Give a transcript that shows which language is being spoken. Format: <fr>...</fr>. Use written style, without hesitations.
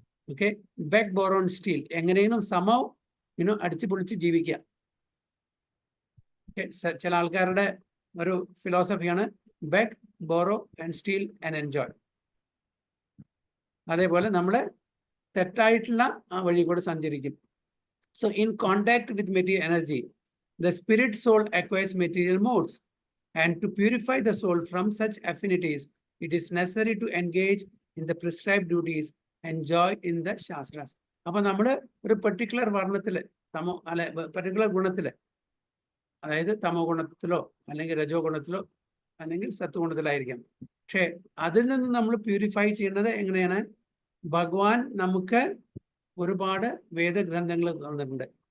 <ml>Okay,</ml> <en>beg borrow and steal,</en> <ml>എങ്ങനെയും സമം അടിച്ചു പൊളിച്ച് ജീവിക്കുക. ചില ആൾക്കാരുടെ ഒരു ഫിലോസഫിയാണ്</ml> <en>Beg borrow and steal and enjoy.</en> <ml>അതേപോലെ നമ്മൾ തെറ്റായിട്ടുള്ള ആ വഴി കൂടെ സഞ്ചരിക്കും.</ml> <en>So in contact with material energy, the spirit soul acquires material modes, and to purify the soul from such affinities, it is necessary to engage in the prescribed duties and joy in the shastras.</en> <ml>അപ്പോൾ നമ്മൾ ഒരു particular വർണ്ണത്തില് particular ഗുണത്തില്, അതായത് തമോ ഗുണത്തിലോ അല്ലെങ്കിൽ രജോ ഗുണത്തിലോ അല്ലെങ്കിൽ സത്വഗുണത്തിലായിരിക്കാം. പക്ഷെ അതിൽ നിന്ന് നമ്മൾ പ്യൂരിഫൈ ചെയ്യുന്നത് എങ്ങനെയാണ്? ഭഗവാൻ നമുക്ക് ഒരുപാട് വേദഗ്രന്ഥങ്ങൾ തന്നിട്ടുണ്ട്.</ml>